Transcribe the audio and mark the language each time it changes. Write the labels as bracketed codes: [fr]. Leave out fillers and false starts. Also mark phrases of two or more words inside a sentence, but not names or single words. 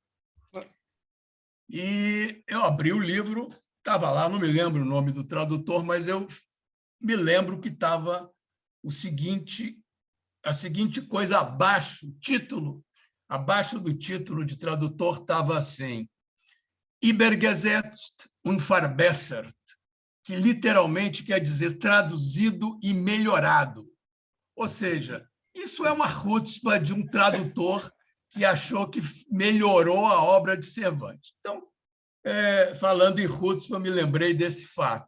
[pt] E eu abri o livro, estava lá, não me lembro o nome do tradutor, mas eu me lembro que estava a seguinte coisa abaixo, abaixo do título de tradutor estava assim: [de] Übergesetzt und verbessert, [pt] que literalmente quer dizer traduzido e melhorado. Ou seja, isso é uma chutzpah de um tradutor que achou que melhorou a obra de Cervantes. Então, falando em chutzpah, me lembrei desse fato.